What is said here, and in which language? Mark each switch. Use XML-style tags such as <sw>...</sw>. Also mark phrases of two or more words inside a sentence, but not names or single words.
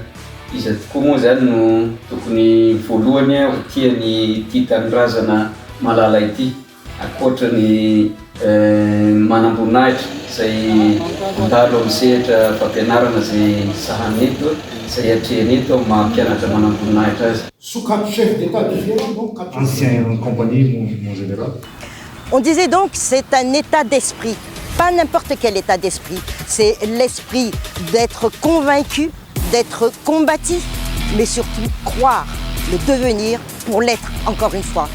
<mg>Izy tokoa moa zany no tokony voalohany ho tiany ity tanindrazana malala ity, ankoatrany manam-boninahitra izay mandalo amin'ny sehatra fampianarana izay sahany eto, izay hatrehany eto mampianatra manam-boninahitra azy.</mg> <fr>Chef d'État du Vietnam, ancien compagnie, mon général. On disait donc que c'est un état d'esprit, pas n'importe quel état d'esprit. C'est l'esprit d'être convaincu, d'être combatif, mais surtout croire le devenir pour l'être encore une fois.</fr>